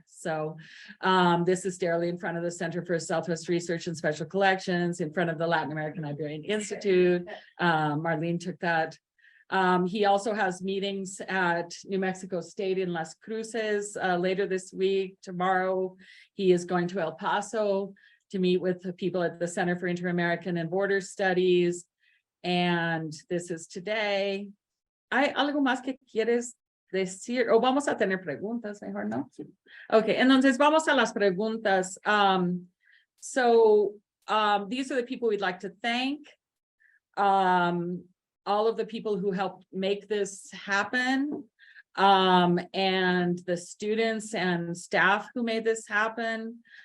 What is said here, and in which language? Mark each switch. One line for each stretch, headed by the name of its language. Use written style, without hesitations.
English: So this is Derli in front of the Center for Southwest Research and Special Collections, in front of the Latin American Librarian Institute. Marlene took that He also has meetings at New Mexico State in Las Cruces later this week. Tomorrow, he is going to El Paso to meet with the people at the Center for Inter-American and Border Studies. And this is today.
Spanish: ¿Hay algo más que quieres decir? O vamos a tener preguntas, mejor, ¿no? Okay, entonces vamos a las preguntas.
English: These are the people we'd like to thank. All of the people who helped make this happen, and the students and staff who made this happen.